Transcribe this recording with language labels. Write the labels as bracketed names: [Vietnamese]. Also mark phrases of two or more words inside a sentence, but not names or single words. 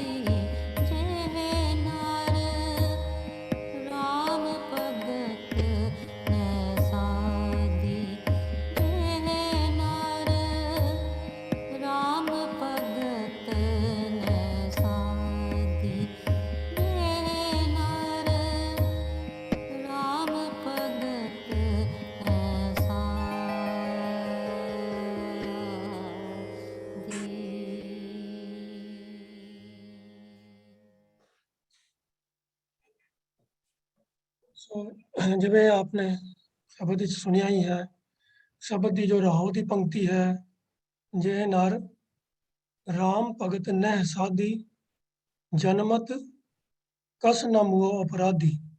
[Hindi] जेहे नर राम भगत न साधी, जेहे नर राम भगत न साधी, जेहे नर राम भगत न [Punjabi] ਸੋ ਜਿਵੇਂ ਆਪਨੇ ਸ਼ਬਦ ਵਿੱਚ ਸੁਣਿਆ ਹੀ ਹੈ, ਸ਼ਬਦ ਦੀ ਜੋ ਰਾਹੋਂ ਦੀ ਪੰਕਤੀ ਹੈ, [Hindi] जे नर राम भगत नहि साधी, जनमत कस न मूह अपराधी।